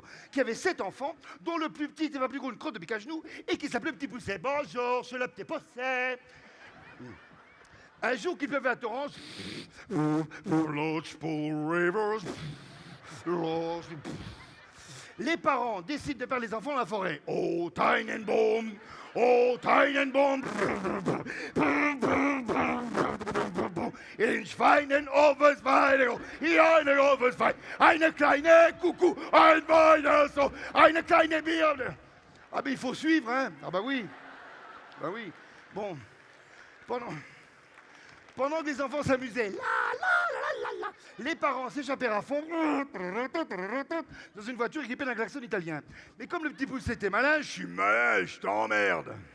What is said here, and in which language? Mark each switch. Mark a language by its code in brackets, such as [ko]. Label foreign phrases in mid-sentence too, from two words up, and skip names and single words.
[fr] Qui avait 7 enfants, dont le plus petit était pas plus gros une crotte de pique à genoux, et qui s'appelait Petit Pousset. Bonjour, c'est le petit Pousset. Un jour qu'il pleuvait à torrents, les parents décident de perdre les enfants dans la forêt. [de] Oh, Tannenbaum! Oh, Tannenbaum! In Schweinenovenschweine, eine Ovenschwein, eine kleine Coucou, ein Weihnachtsbaum, eine kleine Birne. [fr] Ah ben il faut suivre, hein? Ah bah oui. Bah oui. Bon. Pendant que les enfants s'amusaient, les parents s'échappèrent à fond dans une voiture équipée d'un klaxon italien. Mais comme le petit pouce était malin, je suis malin, je t'emmerde.